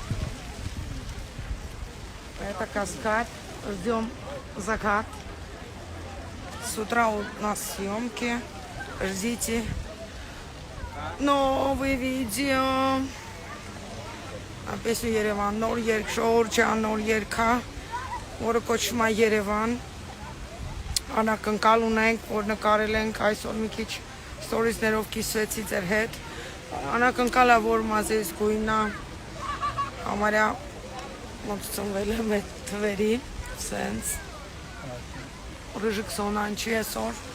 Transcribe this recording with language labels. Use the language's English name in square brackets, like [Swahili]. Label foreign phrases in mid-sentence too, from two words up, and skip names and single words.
[Russian] Это каскад. Ждем закат. С утра у нас съемки. Ждите новые видео. На песню [Armenian] Երևան նոր երգ, Ժողովրդյան նոր երգա, որը կոչվում է Երևան։ Անակնկալ ունենք, որ նկարել ենք այսօր մի քիչ ստորիզներով կիսվեցի ձեր հետ։ Անակնկալը, որ մազես գույնա, համարյա ոնց ծնվել եմ այդ թվերի, սենց։ Ռժիկ սոնան չի այսօր։